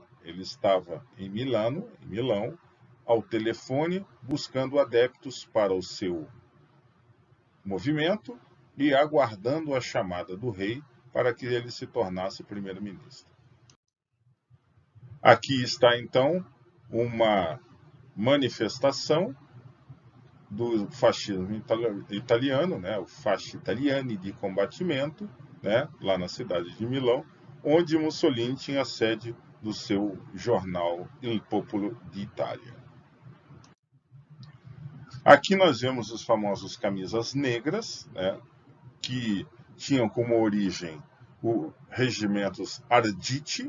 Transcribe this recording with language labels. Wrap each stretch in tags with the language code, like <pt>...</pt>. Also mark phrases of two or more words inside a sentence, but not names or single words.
<pt>Ele estava em Milão, ao telefone, buscando adeptos para o seu movimento e aguardando a chamada do rei para que ele se tornasse primeiro-ministro. Aqui está, então, uma manifestação do fascismo italiano, o Fasci Italiani di Combattimento, lá na cidade de Milão, onde Mussolini tinha a sede do seu jornal Il Popolo d'Italia. Aqui nós vemos os famosos camisas negras, que tinham como origem os regimentos Arditi.</pt>